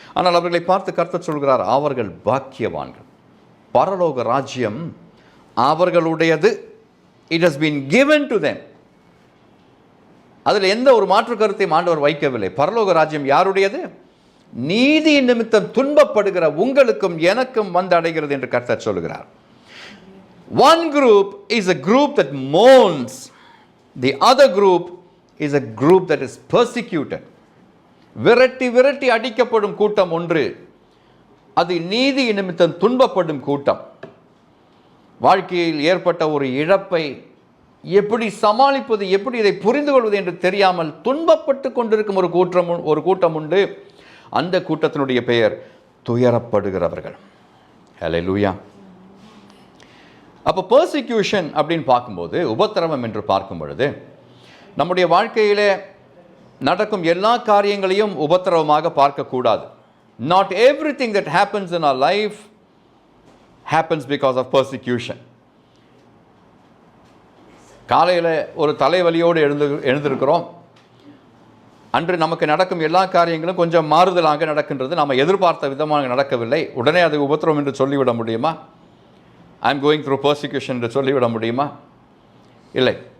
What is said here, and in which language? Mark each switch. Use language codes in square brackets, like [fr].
[ta] ஆனால் அவர்களை பார்த்து கர்த்தர் சொல்கிறார், அவர்கள் பாக்கியவான்கள், பரலோக ராஜ்யம் அவர்களுடையது. [en] It has been given to them. [ta] அதில் எந்த ஒரு மாற்று கருத்தையும் ஆண்டவர் வைக்கவில்லை. பரலோக ராஜ்யம் யாருடையது? நீதி நிமித்தம் துன்பப்படுகிற உங்களுக்கும் எனக்கும் வந்து அடைகிறது என்று கர்த்தர் சொல்கிறார். [en] One group is a group that mourns. The other group is a group that is persecuted. [ta] விரட்டி விரட்டி அடிக்கப்படும் கூட்டம் ஒன்று, அது நீதி நிமித்தம் துன்பப்படும் கூட்டம். வாழ்க்கையில் ஏற்பட்ட ஒரு இழப்பை எப்படி சமாளிப்பது, எப்படி இதை புரிந்து கொள்வது என்று தெரியாமல் துன்பப்பட்டு கொண்டிருக்கும் ஒரு கூட்டம் உண்டு. அந்த கூட்டத்தினுடைய பெயர் துயரப்படுகிறவர்கள். ஹல்லேலூயா. அப்போ பெர்சிக்யூஷன் அப்படின்னு பார்க்கும்போது, உபத்திரவம் என்று பார்க்கும் பொழுது, நம்முடைய வாழ்க்கையிலே நடக்கும் எல்லா காரியங்களையும் உபத்திரவமாக பார்க்கக்கூடாது. [en] Not everything that happens in our life happens because of persecution. [ta] காலையில் ஒரு தலைவலியோடு எழுந்திருக்கிறோம். அன்று நமக்கு நடக்கும் எல்லா காரியங்களும் கொஞ்சம் மாறுதலாக நடக்கின்றது. நாம் எதிர்பார்த்த விதமாக நடக்கவில்லை. உடனே அது உபத்திரவம் என்று சொல்லிவிட முடியுமா? [en] I am going through persecution [ta] என்று சொல்லிவிட முடியுமா? இல்லை.